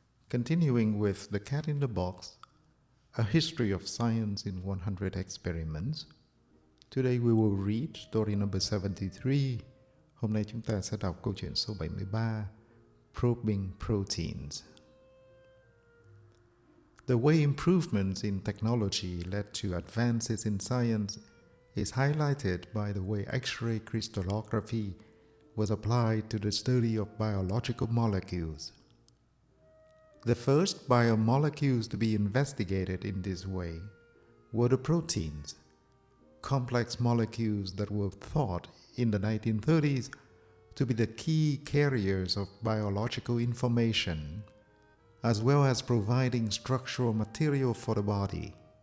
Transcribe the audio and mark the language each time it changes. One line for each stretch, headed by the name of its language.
English: Continuing with The Cat in the Box, A History of Science in 100 Experiments, today we will read story number 73.
Vietnamese: Hôm nay chúng ta sẽ đọc câu chuyện số 73, Probing Proteins.
English: The way improvements in technology led to advances in science is highlighted by the way X-ray crystallography was applied to the study of biological molecules. The first biomolecules to be investigated in this way were the proteins, complex molecules that were thought in the 1930s to be the key carriers of biological information, as well as providing structural material for the body.